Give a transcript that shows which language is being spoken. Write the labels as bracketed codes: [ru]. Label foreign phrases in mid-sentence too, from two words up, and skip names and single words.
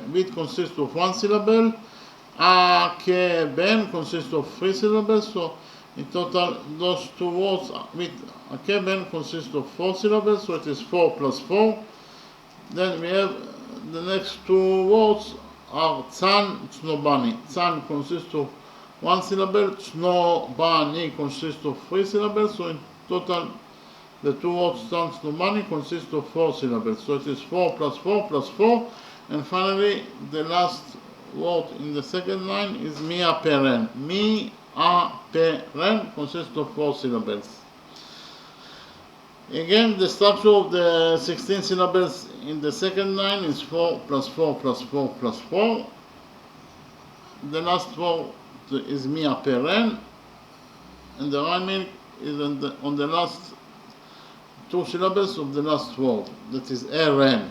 [en] Wheat consists of 1 syllable, akeben consists of 3 syllables. So in total, those 2 words with akeben consist of 4 syllables, so it is 4 plus 4. Then we have the next 2 words are tzan, snobani. Tzan consists of one syllable. Snowbunny consists of 3 syllables, so in total the two words snowbunny consist of 4 syllables. So it is 4 plus 4 plus 4. And finally, the last word in the second line is mia peren. Mia peren consists of 4 syllables. Again, the structure of the 16 syllables in the second line is 4 plus 4 plus 4 plus 4. The last word is mia peren, and the rhyming is on the last 2 syllables of the last word, that is eren.